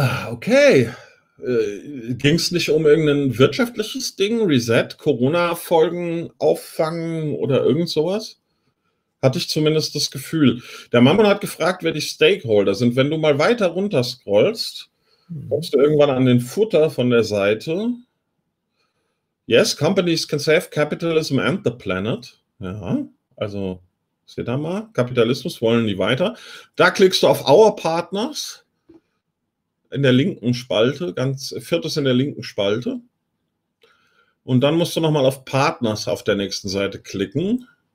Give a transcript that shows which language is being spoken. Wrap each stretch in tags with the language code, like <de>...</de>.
<de>Okay. Ging es nicht um irgendein wirtschaftliches Ding, Reset, Corona-Folgen auffangen oder irgend sowas? Hatte ich zumindest das Gefühl. Der Mammon hat gefragt, wer die Stakeholder sind. Wenn du mal weiter runter scrollst, kommst du irgendwann an den Footer von der Seite.</de> <en>Yes, companies can save capitalism and the planet.</en> <de>Ja, also seht ihr mal, Kapitalismus wollen die weiter. Da klickst du auf Our Partners. In der linken Spalte, ganz viertes in der linken Spalte. Und dann musst du nochmal auf Partners auf der nächsten Seite klicken.</de>